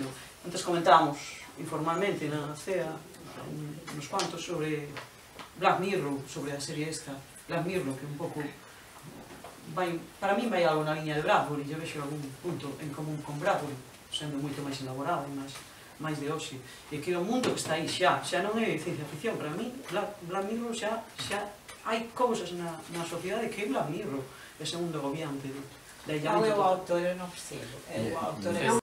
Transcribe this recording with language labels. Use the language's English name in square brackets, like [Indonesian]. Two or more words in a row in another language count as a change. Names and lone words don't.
[Galician] Antes comentábamos informalmente na CEA uns cuantos sobre Black Mirror, sobre a serie esta Black Mirror, que un pouco para min vai algo na liña de Bradbury. Eu vexo algún punto en común con Bradbury, sendo moito máis elaborado e máis de hoxe, e que o mundo que está aí xa non é ciencia ficción. Para mí Black Mirror xa hai cousas na sociedade que é Black Mirror, ese mundo agobiante da illamento. [Portuguese] Qual é o autor? Eu não percebo. É o autor